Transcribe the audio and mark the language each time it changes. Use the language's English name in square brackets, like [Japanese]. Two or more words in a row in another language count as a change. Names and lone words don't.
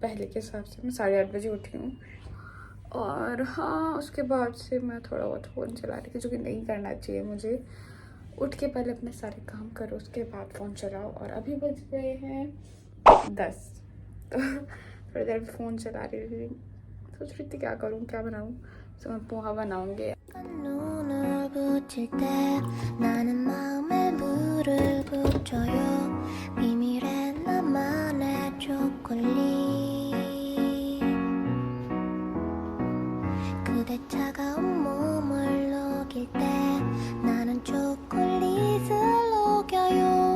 [Hindi] पहले के हिसाब से मैं 8:30 बजे उठी हूँ और हाँ उसके बाद से मैं थोड़ा बहुत फ़ोन चला रही थी, जो कि नहीं करना चाहिए मुझे। उठ के पहले अपने सारे काम करो, उसके बाद फ़ोन चलाओ। और अभी बज गए हैं 10, तो थोड़ी देर फ़ोन चला रही थी, सोच रही थी क्या करूँ क्या बनाऊँ, तो मैं पोहा बनाऊँगी। [Korean] 눈을 붙일 때 나는 마음에 불을 붙여요. 비밀의 나만의 초콜릿. 그대 차가운 몸을 녹일 때 나는 초콜릿을 녹여요.